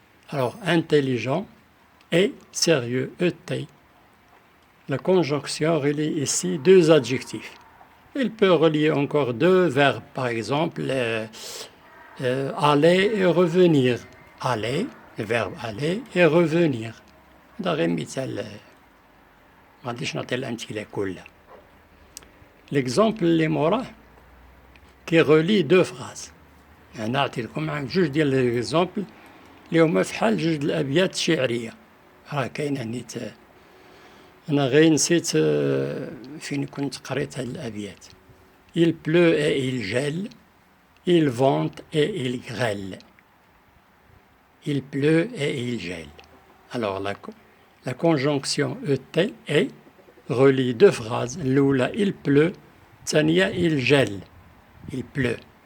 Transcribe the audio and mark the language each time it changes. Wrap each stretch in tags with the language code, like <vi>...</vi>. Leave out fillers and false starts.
<fr>Alors intelligent et sérieux, ET. La conjonction relie ici 2 adjectifs. Il peut relier encore 2 verbes, par exemple aller et revenir. Aller, le verbe aller et revenir.</fr> <ar>هذا غير مثال، ما غاديش نعطي الأمثلة كلها.</ar> <fr>L'exemple</fr> <ar>اللي موراه</ar> <fr>qui relie 2 phrases.</fr> <ar>أنا عطيتكم معاك 2 ديال ليكزومبل اللي هما فحال 2 الأبيات الشعرية. راه كاينة نيت، أنا غير نسيت فين كنت قريت هاد الأبيات.</ar> <fr>Il pleut et il gèle, il vente et il grêle. Il pleut et il gèle. Alors la conjonction ET est relie 2 phrases. الأولى il pleut، الثانية il gèle. Il pleut.</fr>